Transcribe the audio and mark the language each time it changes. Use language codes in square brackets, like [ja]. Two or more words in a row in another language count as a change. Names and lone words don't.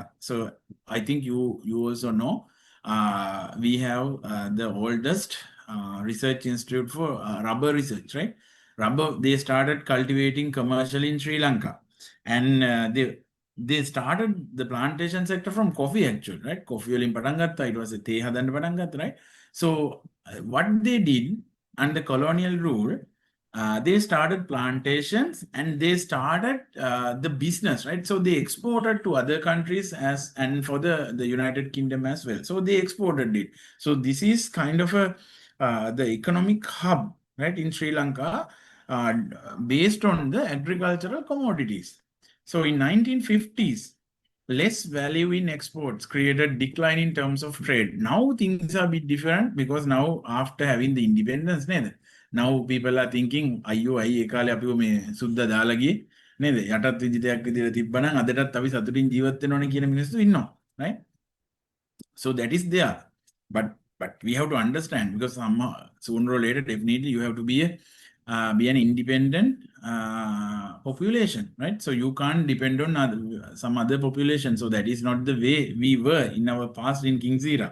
[en] So I think you also know we have the oldest research institute for rubber research, right? Rubber, they started cultivating commercially in Sri Lanka. And they started the plantation sector from coffee actually, right? [si] Coffee වලින් පටන් ගත්තා. [en] It was a [si] තේ හදන්න පටන් ගත්තා, [en] right? So what they did under colonial rule, they started plantations and they started the business, right? So they exported to other countries and for the United Kingdom as well. So they exported it. So this is kind of the economic hub, right, in Sri Lanka, based on the agricultural commodities. So in 1950s, less value in exports created decline in terms of trade. Now things are a bit different because now after having the independence, now people are thinking, [si] අයියෝ අයි ඒ කාලේ අපිව මේ සුද්දා දාලා ගියේ නේද? යටත් විජිතයක් විදිහට තිබ්බනම් අදටත් අපි සතුටින් ජීවත් වෙනවනේ කියන මිනිස්සු ඉන්නවා, [en] right? So that is there. But we have to understand, because somehow sooner or later definitely you have to be an independent population, right? So you can't depend on some other population. So that is not the way we were in our past in King's era.